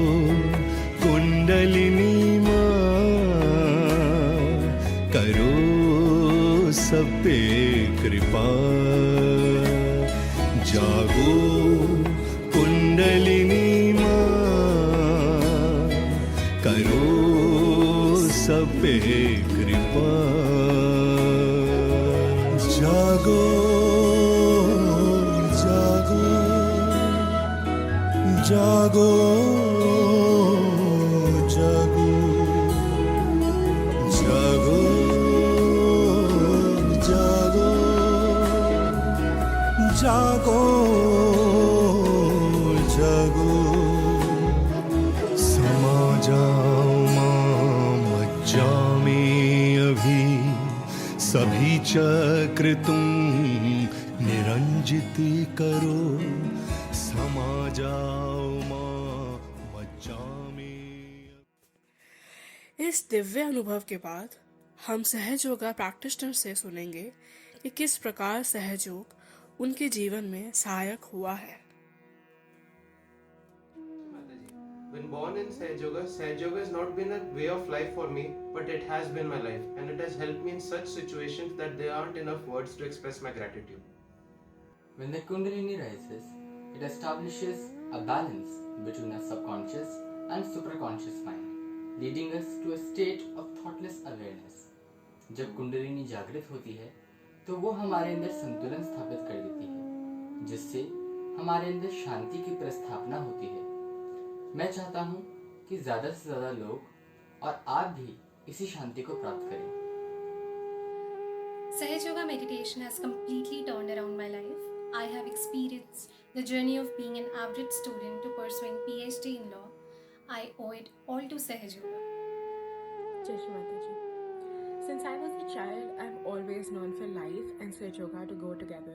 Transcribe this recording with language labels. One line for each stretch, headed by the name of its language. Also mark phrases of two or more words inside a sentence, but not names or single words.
Hindi: कुंडलिनी माँ, करो सब पे कृपा, जागो कुंडलिनी माँ, करो सब पे कृपा, जागो जागो जागो जागो जागो जागो जागो जागो, समा जाओ माँ मज्जा में अभी, सभी चक्र तुम निरंजित करो, समा जाओ माँ मज्जा में। इस दिव्य अनुभव के बाद हम सहज योगा प्रैक्टिशनर से सुनेंगे कि किस प्रकार सहज योग उनके जीवन में सहायक हुआ है।
English: When born in Sahaj Yoga has not been a way of life for me, but it has been my life, and it has helped me in such situations that there aren't enough words to express my gratitude. When the Kundalini rises, it establishes a balance between our subconscious and superconscious mind, leading us to a state of thoughtless awareness.
Hindi: जब कुंडलिनी जागृत होती है तो वो हमारे अंदर संतुलन स्थापित कर देती है, जिससे हमारे अंदर शांति की प्रस्थापना होती है। मैं चाहता हूँ कि ज़्यादा से ज़्यादा लोग और आप भी इसी शांति को प्राप्त करें।
English: Sahaj Yoga meditation has completely turned around my life. I have experienced the journey of being an average student to pursuing PhD in law. I owe it all to Sahaj Yoga.
Hindi: जय श्री माताजी.
English: Since I was a child, I've always known for life and Sahaj Yoga to go together.